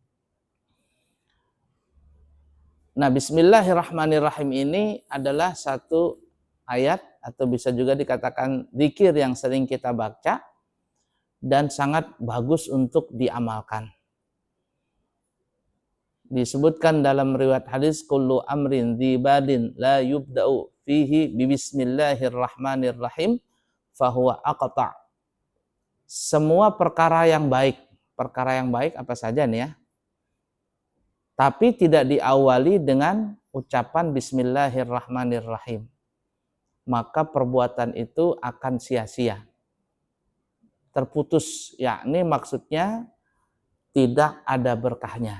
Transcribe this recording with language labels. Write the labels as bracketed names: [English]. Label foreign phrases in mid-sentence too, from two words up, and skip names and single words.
[Indonesian] Nah, Bismillahirrahmanirrahim ini adalah satu ayat atau bisa juga dikatakan zikir yang sering kita baca dan sangat bagus untuk diamalkan. Disebutkan dalam riwayat hadis, [Arabic] كل أمر ذي بال لا يبدأ فيه ببسم الله الرحمن الرحيم فهو أقطع'. [Indonesian] Semua perkara yang baik apa saja nih ya, tapi tidak diawali dengan ucapan bismillahirrahmanirrahim, maka perbuatan itu akan sia-sia, terputus, yakni maksudnya tidak ada berkahnya.